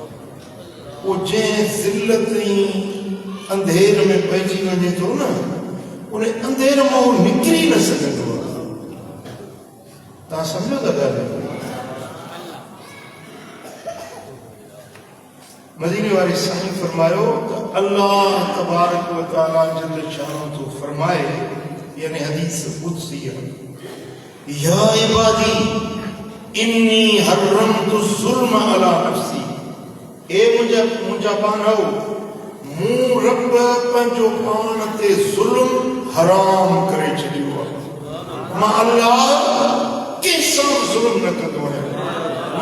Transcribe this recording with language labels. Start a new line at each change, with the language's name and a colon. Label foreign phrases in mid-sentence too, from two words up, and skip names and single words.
Sindhi: पोइ जंहिं ज़िल्लत ऐं अंधेर में पइजी वञे थो न, उन अंधेर मां उहो निकिरी न सघंदो आहे। तव्हां सम्झो था ॻाल्हि? मदीने वाले साईं फरमायो तो
Arabic: الله تبارك وتعالى جل شأنه
Sindhi: तो फरमाए, यानी हदीस कुदसी है,
Arabic: يا عبادي إني حرمت الظلم على نفسي.
Sindhi: ए मुंहिंजा बानो, मूं रब पंहिंजो पाण ते ज़ुल्म हराम करे छॾियो आहे। मां अल्लाह कंहिंसां ज़ुल्म न कंदो आहियां।